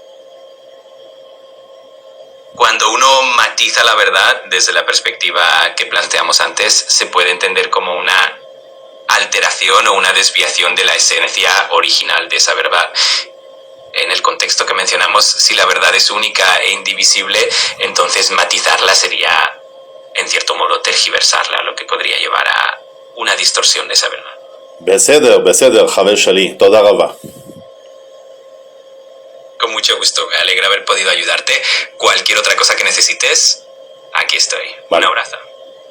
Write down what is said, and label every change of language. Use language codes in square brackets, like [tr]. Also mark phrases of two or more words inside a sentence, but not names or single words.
[es] Cuando uno matiza la verdad, desde la perspectiva que planteamos antes, se puede entender como una alteración o una desviación de la esencia original de esa verdad. En el contexto que mencionamos, si la verdad es única e indivisible, entonces matizarla sería, en cierto modo, tergiversarla, lo que podría llevar a una distorsión de esa verdad. [he] בסדר, חבר שלי, תודה רבה. [es] Con mucho gusto, me alegra haber podido ayudarte. Cualquier otra cosa que necesites, aquí estoy. Vale. Un abrazo.